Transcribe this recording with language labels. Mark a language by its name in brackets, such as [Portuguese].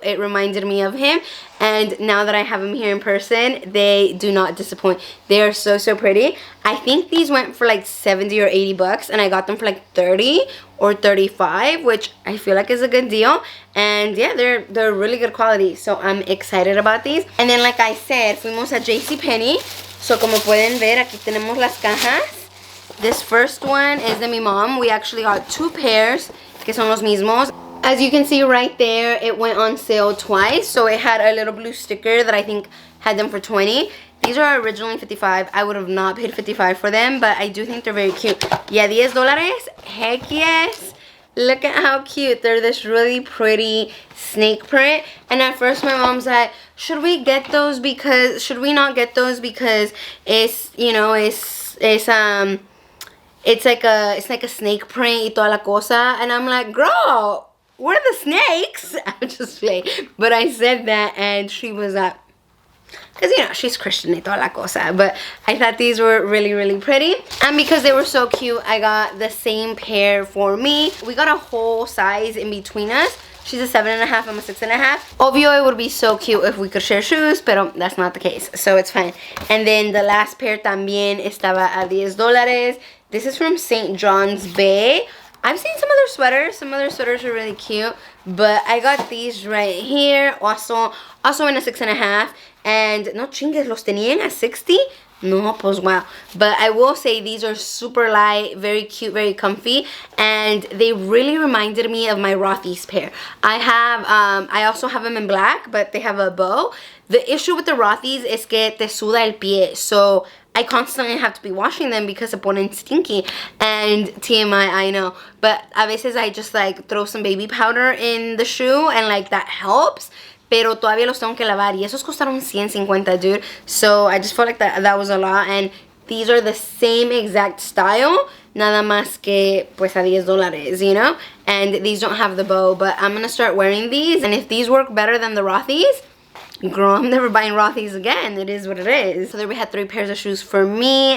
[English] It reminded me of him, and now that I have him here in person, they do not disappoint. They are so pretty. I think these went for like 70 or 80 bucks, and I got them for like 30 or 35, which I feel like is a good deal. And yeah, they're really good quality, so I'm excited about these. And then, like I said, [Spanish] fuimos a [English] JCPenney. [Spanish] So como pueden ver, aquí tenemos las cajas. [English] This first one is [Spanish] de mi mom. [English] We actually got two pairs [Spanish] que son los mismos. [English] As you can see right there, it went on sale twice. So it had a little blue sticker that I think had them for 20. These are originally 55. I would have not paid 55 for them, but I do think they're very cute. Yeah, $10. Heck yes. Look at how cute. They're this really pretty snake print. And at first my mom's like, should we not get those because it's, you know, it's like a snake print [Spanish] y toda la cosa. [English] And I'm like, girl, where are the snakes? I'm just playing. But I said that, and she was like, because, you know, she's Christian [Spanish] y toda la cosa. [English] But I thought these were really pretty. And because they were so cute, I got the same pair for me. We got a whole size in between us. She's a 7.5, I'm a 6.5. Obvio, it would be so cute if we could share shoes, pero that's not the case, so it's fine. And then the last pair [Spanish] también estaba a [English] $10. This is from St. John's Bay. I've seen some other sweaters. Some other sweaters are really cute, but I got these right here. Also in a 6.5. [Spanish] And no chingues, los tenían at 60. No, pues wow. [English] But I will say these are super light, very cute, very comfy, and they really reminded me of my Rothy's pair. I also have them in black, but they have a bow. The issue with the Rothy's is [Spanish] que te suda el pie, [English] so I constantly have to be washing them because [Spanish] se ponen [English] stinky. And TMI, I know, but [Spanish] a veces [English] I just like throw some baby powder in the shoe, and like that helps. [Spanish] Pero todavía los tengo que lavar. Y esos costaron 150, dude. [English] So I just felt like that was a lot. And these are the same exact style. [Spanish] Nada más que pues a $10, [English] you know? And these don't have the bow. But I'm going to start wearing these. And if these work better than the Rothy's, girl, I'm never buying Rothy's again. It is what it is. So there we had 3 pairs of shoes for me.